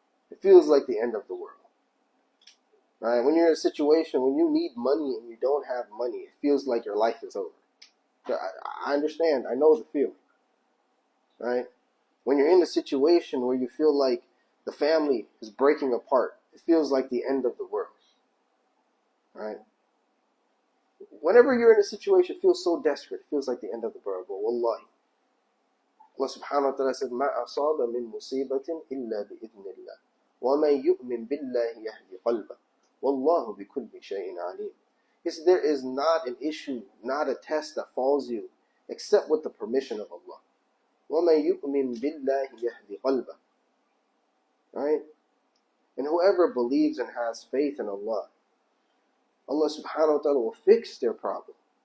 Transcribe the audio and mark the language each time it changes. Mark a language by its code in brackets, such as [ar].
[en] It feels like the end of the world. Right? When you're in a situation when you need money and you don't have money, it feels like your life is over. I understand. I know the feeling. Right? When you're in a situation where you feel like the family is breaking apart, it feels like the end of the world. Right? Whenever you're in a situation that feels so desperate, it feels like the end of the world. But wallahi, Allah subhanahu wa ta'ala said, [ar] مَا أَصَابَ مِن مُصِيبَةٍ إِلَّا بِإِذْنِ اللَّهِ وَمَنْ يُؤْمِن بِاللَّهِ يَهْدِ قَلْبَهُ وَاللَّهُ بِكُلِّ شَيْءٍ عَلِيمٌ. [en] He said, there is not an issue, not a test that falls you, except with the permission of Allah. [ar] وَمَنْ يُؤْمِن بِاللَّهِ يَهْدِ قَلْبَهُ. Right? [en] And whoever believes and has faith in Allah, Allah subhanahu wa ta'ala will fix their problem.